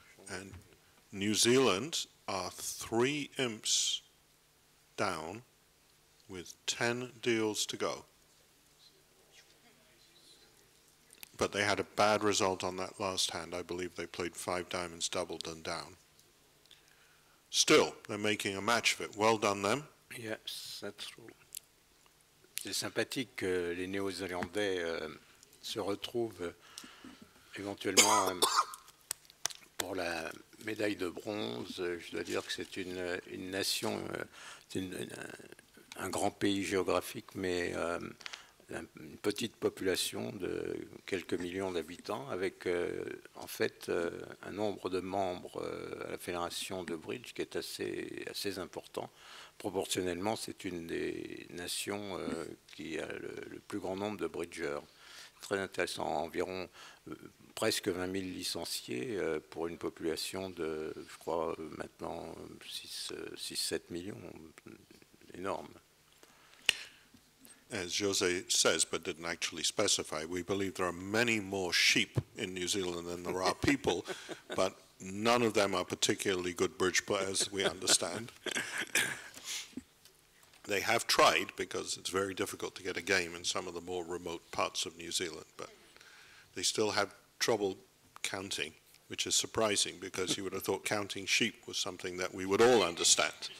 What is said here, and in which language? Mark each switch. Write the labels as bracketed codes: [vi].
[en] And New Zealand are 3 imps down with 10 deals to go. But they had a bad result on that last hand. I believe they played 5 diamonds doubled and down. Still, they're making a match of it. Well done them. Yes, that's true. [fr] C'est sympathique que les Néo-Zélandais se retrouvent éventuellement pour la médaille de bronze. Je dois dire que c'est une nation, un grand pays géographique, mais une petite population de quelques millions d'habitants, avec en fait un nombre de membres à la fédération de bridge qui est assez important. Proportionnellement, c'est une des nations qui a le plus grand nombre de bridgeurs. Très intéressant, environ presque 20 000 licenciés pour une population de, je crois, maintenant 6-7 millions, énorme. [en] As Jose says, but didn't actually specify, we believe there are many more sheep in New Zealand than there are people, but none of them are particularly good bridge players, we understand. They have tried, because it's very difficult to get a game in some of the more remote parts of New Zealand, but they still have trouble counting, which is surprising, because you would have thought counting sheep was something that we would all understand.